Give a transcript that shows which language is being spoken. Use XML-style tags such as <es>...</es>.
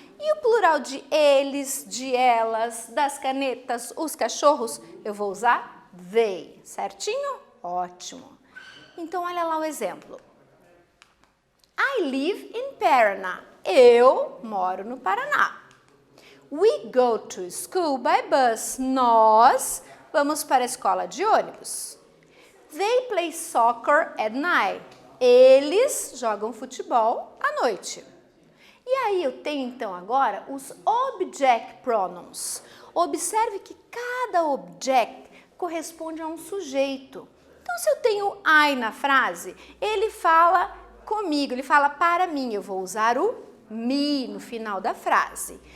<pt>E o plural de eles, de elas, das canetas, os cachorros, eu vou usar they, certinho? Ótimo. Então, olha lá o exemplo.</pt> <en>I live in Paraná.</en> <pt>Eu moro no Paraná.</pt> <en>We go to school by bus.</en> <pt>Nós vamos para a escola de ônibus.</pt> <en>They play soccer at night.</en> <pt>Eles jogam futebol à noite. E aí eu tenho então agora os object pronouns. Observe que cada object corresponde a um sujeito. Então, se eu tenho I na frase, ele fala comigo, ele fala para mim. Eu vou usar o me no final da frase.</pt>